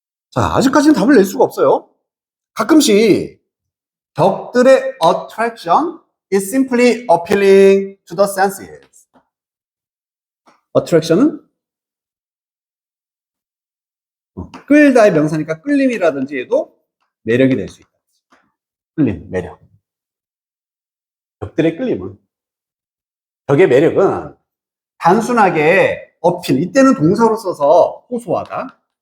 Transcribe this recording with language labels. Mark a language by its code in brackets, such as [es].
[ko] 자, 아직까지는 답을 낼 수가 없어요. 가끔씩 벽들의 [en] attraction is simply appealing to the senses. [ko] attraction은 끌다의 명사니까 끌림이라든지 해도 매력이 될 수 있다. 끌림, 매력. 벽들의 끌림은, 벽의 매력은 단순하게 어필, 이때는 동사로 써서 호소하다.